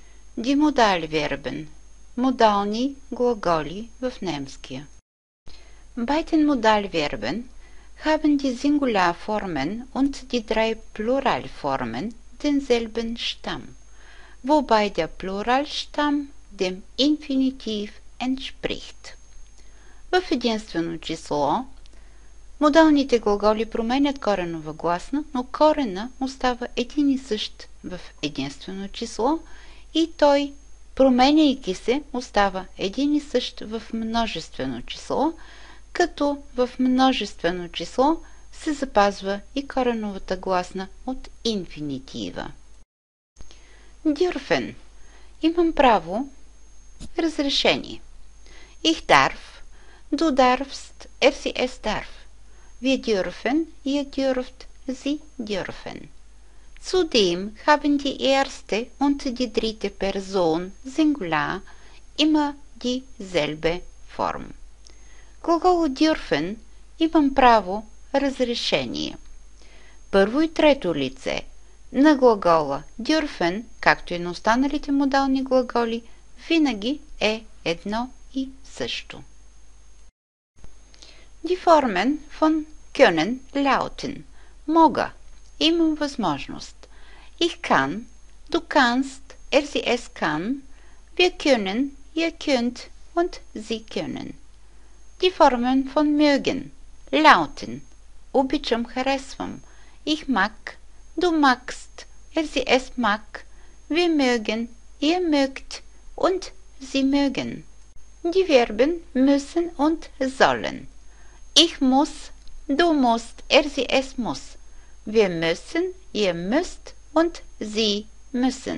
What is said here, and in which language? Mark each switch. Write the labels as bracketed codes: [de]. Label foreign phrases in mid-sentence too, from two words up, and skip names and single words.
[de] Die Modalverben. [bg] Модални глаголи в немския. [de] Bei den Modalverben haben die Singularformen und die drei Pluralformen denselben Stamm, wobei der Pluralstamm dem Infinitiv entspricht. [bg] В единствено число модалните глаголи променят коренова гласна, но корена остава един и същ в единствено число и той, променяйки се, остава един и същ в множествено число, като в множествено число се запазва и кореновата гласна от инфинитива. Dürfen. Имам право. Разрешение. [de] Ich darf. Du darfst. Es darf. Wir dürfen. Ihr dürft. Sie dürfen. Zudem haben die erste und die dritte Person Singular immer dieselbe Form. [bg] Глагол dürfen имам право, разрешение. Първо и трето лице на глагола dürfen, както и на останалите модални глаголи, винаги е едно и също. [de] Die Formen von können lauten. [bg] Мога, имам възможност. [de] Ich kann, du kannst, sie es kann, wir können, ihr könnt und sie können. Die Formen von mögen lauten. [bg] Обичам, харесвам. [de] Ich mag, du magst, sie es mag, wir mögen, ihr mögt und sie mögen. Die Verben müssen und sollen. Ich muss, du musst, sie es muss. Wir müssen, ihr müsst und sie müssen.